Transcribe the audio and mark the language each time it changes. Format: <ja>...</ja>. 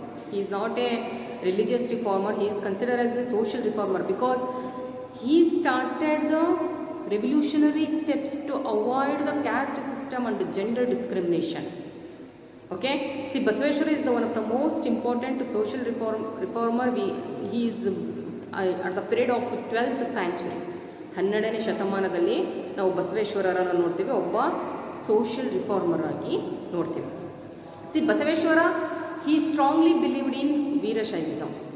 <en>He is not a religious reformer, he is considered as a social reformer because he started the revolutionary steps to avoid the caste system and gender discrimination. Okay, see, Basaveshwara is one of the most important social reformer. He is at the period of 12th century.</en> <kn>12ನೇ ಶತಮಾನದಲ್ಲಿ ನಾವು ಬಸವೇಶ್ವರರನ್ನು ನೋಡ್ತೀವಿ, ಒಬ್ಬ social reformer ಆಗಿ ನೋಡ್ತೀವಿ.</kn> <en>C Basaveshwara, he strongly believed in Veerashaivism.</en>